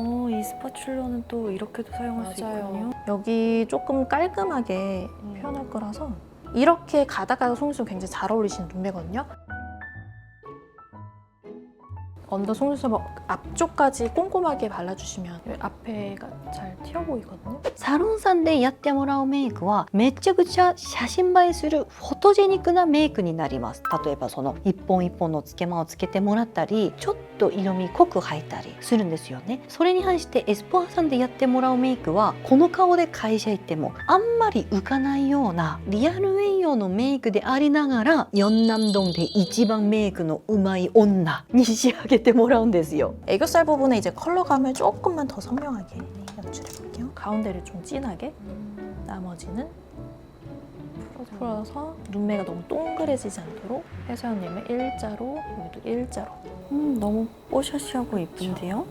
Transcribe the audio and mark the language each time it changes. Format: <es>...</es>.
<ko>이 스파츌러는 또 이렇게도 사용할 수 있군요. 여기 조금 깔끔하게 표현할 거라서 이렇게 가다가 속눈썹 굉장히 잘 어울리시는 눈매거든요. 언더 속눈썹 앞쪽까지 꼼꼼하게 발라주시면 앞에가 잘 튀어 보이거든요.</ko> <ja>サロンさんでやってもらうメイクはめちゃくちゃ写真映えするフォトジェニックなメイクになります。例えばその一本一本のつけまをつけてもらったり、ちょっと色味濃く描いたりするんですよね。それに反してエスポアさんでやってもらうメイクはこの顔で会社行ってもあんまり浮かないようなリアルウェイ用のメイクでありながらヨンナムドンで一番メイクのうまい女に仕上げてもらうんですよ。</ja> <ko>애교살 부분에 이제 컬러감을 조금만 더 선명하게 연출해 볼게요. 가운데를 좀 진하게, 나머지는 풀어서 눈매가 너무 동그래지지 않도록 해서연님의 일자로, 여기도 일자로. 너무 뽀샤시하고 예쁜데요?</ko>